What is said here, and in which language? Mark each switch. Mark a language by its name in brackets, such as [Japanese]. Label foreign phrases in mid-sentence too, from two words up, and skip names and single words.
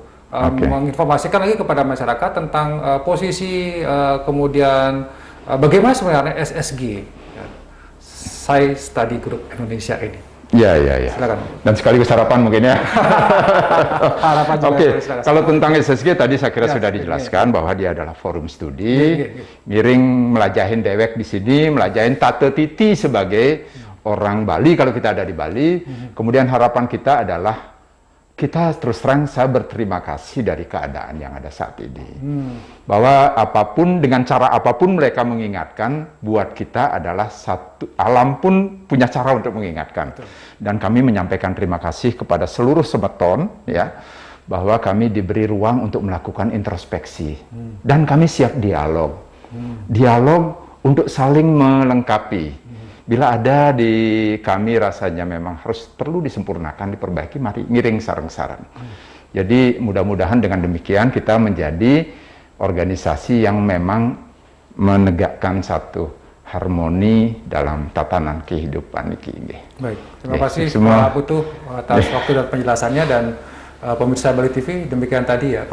[Indonesian] Menginformasikan lagi kepada masyarakat tentang posisi kemudian bagaimana sebenarnya SSG, Sai Study Group Indonesia ini. Ya. Silakan. Dan sekaligus harapan mungkin ya. Harapan juga. Oke, kalau tentang SSG tadi saya kira sudah dijelaskan bahwa dia adalah forum studi, miring [Balinese] melajahin dewek [Indonesian] di sini, [Balinese] melajahin Tate Titi [Indonesian] sebagai orang Bali kalau kita ada di Bali. Kemudian harapan kita adalah kita terus terang saya berterima kasih dari keadaan yang ada saat ini. Bahwa apapun, dengan cara apapun mereka mengingatkan, buat kita adalah satu, alam pun punya cara untuk mengingatkan. Betul. Dan kami menyampaikan terima kasih kepada seluruh semeton, ya, bahwa kami diberi ruang untuk melakukan introspeksi. Dan kami siap dialog. Dialog untuk saling melengkapi. Bila ada di kami rasanya memang harus perlu disempurnakan, diperbaiki, mari [Balinese] ngiring sareng-sareng. [Indonesian] Jadi mudah-mudahan dengan demikian kita menjadi organisasi yang memang menegakkan satu harmoni dalam tatanan kehidupan ini. Baik, terima kasih Pak Putu atas waktu dan penjelasannya, dan pemirsa Bali TV, demikian tadi ya.